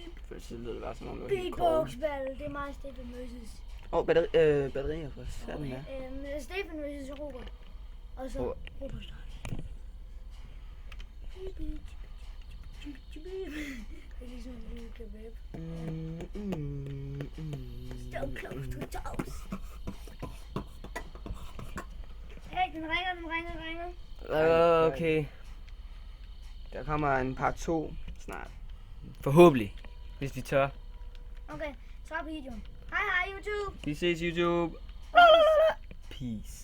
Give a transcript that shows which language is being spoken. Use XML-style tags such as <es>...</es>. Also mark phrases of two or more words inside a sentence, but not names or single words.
<da>For så lyder det bare som om, du var helt</da> <en>Beatbox battle,</en> <da>det er meget Stefan vs. Batterier for sådan der. Stefan vs. Robert. Og så Robert. ligesom vi kan rap.</da> <en>So close to toes.</en> <da>Hey, den ringer. Okay. Der kommer en part 2 snart. Forhåbentlig. Hvis vi tør. Okay, så er videoen. Hej YouTube. Vi ses YouTube. Peace.</da>